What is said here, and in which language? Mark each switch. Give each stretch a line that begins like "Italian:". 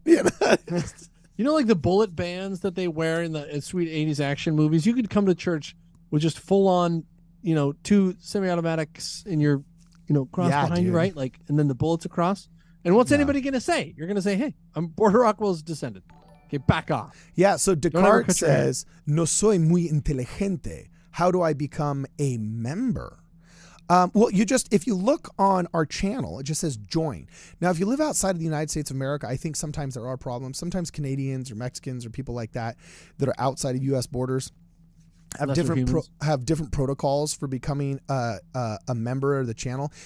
English: You know, like the bullet bands that they wear in the sweet 80s action movies? You could come to church with just full on, 2 semi-automatics in your, cross behind you, right? Like, and then the bullets across. And what's anybody going to say? You're going to say, hey, I'm Porter Rockwell's descendant. Okay, back off. Yeah, so Descartes says,
Spanish: no soy muy inteligente.
English: How do I become a member? Well, if you look on our channel, it just says join. Now, if you live outside of the United States of America, I think sometimes there are problems. Sometimes Canadians or Mexicans or people like that are outside of U.S. borders, have different protocols for becoming a member of the channel.